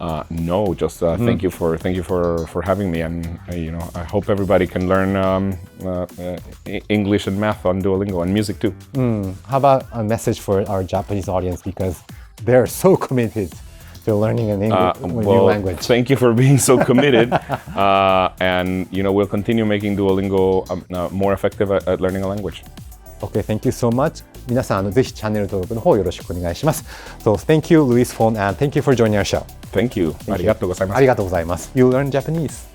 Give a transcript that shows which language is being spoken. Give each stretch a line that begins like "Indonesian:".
English: No, just thank you for having me, and I hope everybody can learn English and math on Duolingo and music too. How about a message for our Japanese audience because they're so committed to learning an English new language. Thank you for being so committed, and we'll continue making Duolingo more effective at learning a language. Okay, thank you so much.
Japanese: 皆さんぜひチャンネル登録の方よろしくお願いします。
English: So thank you, Luis Fon, and thank you for joining our show. Thank you.
Japanese: ありがとうございます。ありがとうございます。
English: You learn Japanese?